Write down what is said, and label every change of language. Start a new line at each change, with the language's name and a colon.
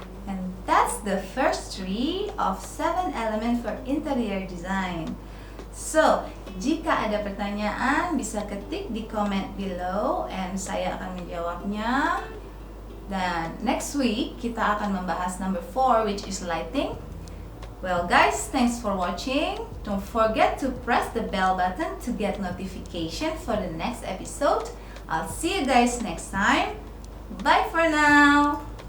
English: And that's the first 3 of 7 elements for interior design.
Indonesian: So, jika ada pertanyaan bisa ketik di
English: comment below and
Indonesian: saya akan menjawabnya.
English: Dan next week
Indonesian: kita akan membahas
English: number 4 which is lighting. Well guys, thanks for watching. Don't forget to press the bell button to get notification for the next episode. I'll see you guys next time. Bye for now.